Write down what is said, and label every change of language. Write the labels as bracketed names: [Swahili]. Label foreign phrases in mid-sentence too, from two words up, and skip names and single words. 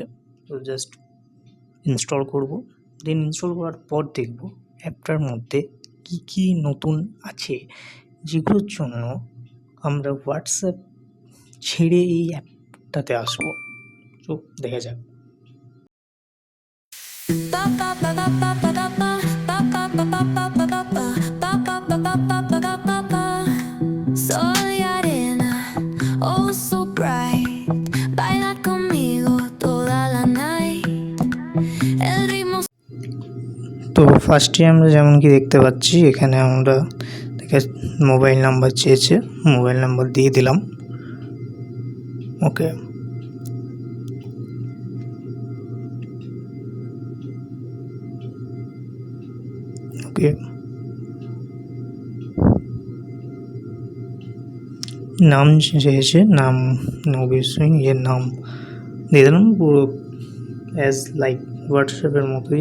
[Bangla] তো [English] just install [Bangla] করব। দেন ইনস্টল করার পর দেখব অ্যাপটার মধ্যে কী কী নতুন আছে, যেগুলোর জন্য আমরা হোয়াটসঅ্যাপ ছেড়ে এই অ্যাপটাতে আসবো। তো দেখা যাক। [Spanish] Soy arena, [English] oh so bright. [Spanish] Baila conmigo toda la night. El ritmo. [Bangla] তো ফার্স্টে আমরা যেমন কি দেখতে পাচ্ছি, এখানে আমরা [English] mobile number [Bangla] চেয়েছে, [English] mobile number [Bangla] দিয়ে দিলাম। ওকে, ওকে, নাম চেয়েছে, নাম অবশ্যই নিজের নাম দিয়ে দিলাম, পুরো [English] as like [Bangla] হোয়াটসঅ্যাপের মতোই।